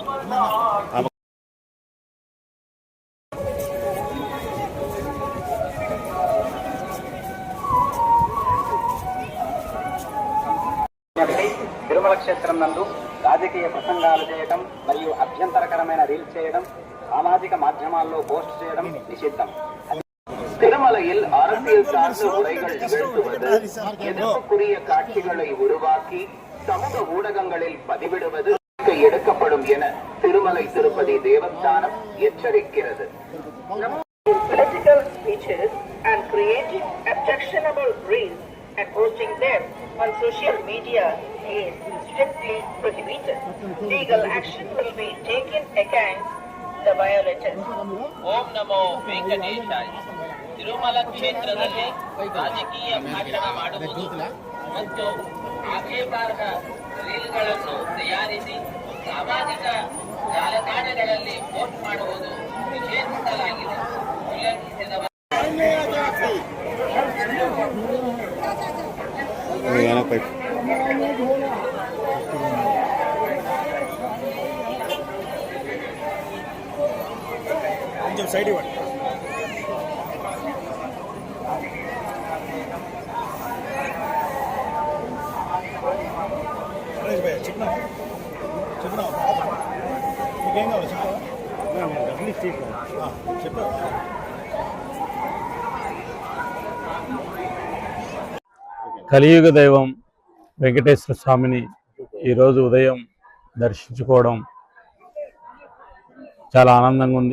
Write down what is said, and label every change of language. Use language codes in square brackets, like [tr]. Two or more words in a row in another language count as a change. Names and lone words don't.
[te] తిరుమల క్షేత్రం నందు రాజకీయ ప్రసంగాలు చేయడం మరియు అభ్యంతరకరమైన రీల్స్ చేయడం, సామాజిక మాధ్యమాల్లో పోస్ట్ చేయడం నిషిద్ధం. [ta] திருமலையில் அரசியல் சார்ந்த உரைகள் நிகழ்த்துவது, எதிர்ப்புக்குரிய காட்சிகளை உருவாக்கி சமூக ஊடகங்களில் பதிவிடுவது எடுக்கப்படும் என திருமலை திருப்பதி தேவஸ்தானம் எச்சரிக்கிறது. [en] Political speeches and creating objectionable reels and posting them on social media is strictly prohibited. Legal action will be taken against the violators. [kn] ಓಂ ನಮೋ ವೆಂಕಟೇಶಾಯ. ತಿರುಮಲ ಕ್ಷೇತ್ರದಲ್ಲಿ ರಾಜಕೀಯ ಭಾಷಣ ಮಾಡುವುದು ಮತ್ತು ಆಕ್ಷೇಪಾರ್ಹ ರೀಲ್ಗಳನ್ನು ತಯಾರಿಸಿ ಸಾಮಾಜಿಕ ಜಾಲತಾಣಗಳಲ್ಲಿ ಪೋಸ್ಟ್ ಮಾಡುವುದು ನಿಷೇಧಿಸಲಾಗಿದೆ. ಉಲ್ಲಂಘಿಸಿದವ [te] కొంచెం సైడ్ ఇవ్వండి. చెప్పినా మీకేం కావాలి చెప్పా కలియుగ దైవం వెంకటేశ్వర స్వామిని ఈరోజు ఉదయం దర్శించుకోవడం చాలా ఆనందంగా ఉంది.